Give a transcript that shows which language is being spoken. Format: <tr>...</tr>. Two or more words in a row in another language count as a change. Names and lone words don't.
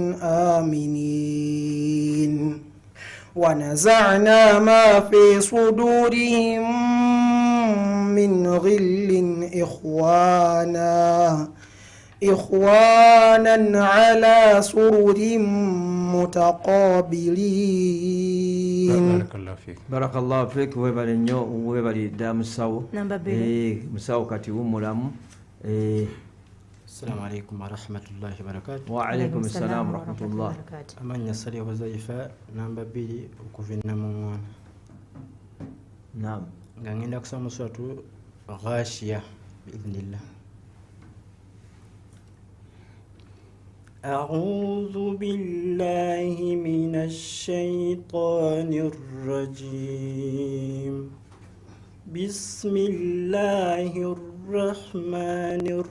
<ar>آمنين ونزعنا ما في صدورهم من غل إخوانا على سرر متقابلين. بارك الله فيك.</ar> <lg>Webali nnyo webali dda musawo musawo kati wumulamu.</lg> <ar>السلام عليكم ورحمة الله وبركاته. وعليكم السلام ورحمة الله.</ar> <lg>Amanya Sali Huzaifa namba 2 okuva Namuŋŋoona. Naam. Nga ngenda kusoma suratu Ghashiya biidhnillah.</lg> <ar>أعوذ بالله من الشيطان الرجيم بسم الله الرحمن</ar>